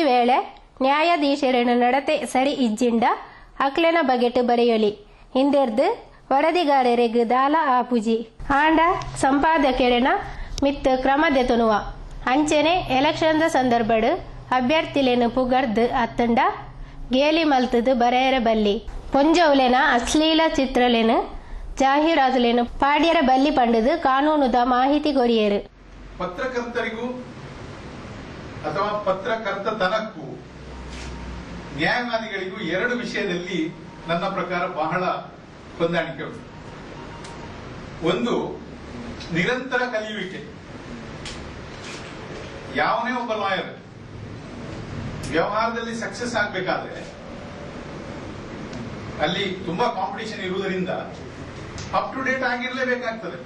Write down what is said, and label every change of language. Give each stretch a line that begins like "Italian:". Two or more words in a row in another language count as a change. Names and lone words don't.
Tulu: ವೇಳೆ ನ್ಯಾಯಾಧೀಶರನ ನಡತೆ ಸರಿ ಇಜ್ಜಿಂಡ ಅಕ್ಲೆನ ಬಗೆಟ್ ಬರೆಯೊಲಿ ಹಿಂದೆರ್ದು ವರದಿಗಾರರಿಗೆ ದಾಲ ಆಪುಜಿ ಆಂಡ ಸಂಪಾದಕರನ ಮಿತ್ ಕ್ರಮದೆತುನುವ ಅಂಚೆನೆ ಎಲೆಕ್ಷನ್ದ ಸಂದರ್ಭಡು ಅಭ್ಯರ್ಥಿಲೇನು ಪುಗರ್ದು ಅತ್ತಂಡ ಗೇಲಿ ಮಲ್ತದು ಬರೆಯರ ಬಲ್ಲಿ ಪೊಂಜೌಲೆನ ಅಶ್ಲೀಲ ಚಿತ್ರಲೇನು ಜಾಹೀರಾತುಲೇನು ಪಾಡ್ಯರ ಬಲ್ಲಿ ಪಂಡದು ಕಾನೂನುದ ಮಾಹಿತಿ ಕೊರಿಯರು.
Kannada: ಪತ್ರಕರ್ತರಿಗೂ ಅಥವಾ ಪತ್ರಕರ್ತತನಕ್ಕೂ ನ್ಯಾಯವಾದಿಗಳಿಗೂ ಎರಡು ವಿಷಯದಲ್ಲಿ ನನ್ನ ಪ್ರಕಾರ ಬಹಳ ಹೊಂದಾಣಿಕೆ ಉಂಟು. ಒಂದು, ನಿರಂತರ ಕಲಿಯುವಿಕೆ. ಯಾವನೇ ಒಬ್ಬ ಲಾಯರ್ ವ್ಯವಹಾರದಲ್ಲಿ ಸಕ್ಸಸ್ ಆಗಬೇಕಾದ್ರೆ ಅಲ್ಲಿ ತುಂಬಾ ಕಾಂಪಿಟೇಷನ್ ಇರುವುದರಿಂದ
English: up to date
Kannada: ಆಗಿರಲೇಬೇಕಾಗ್ತದೆ.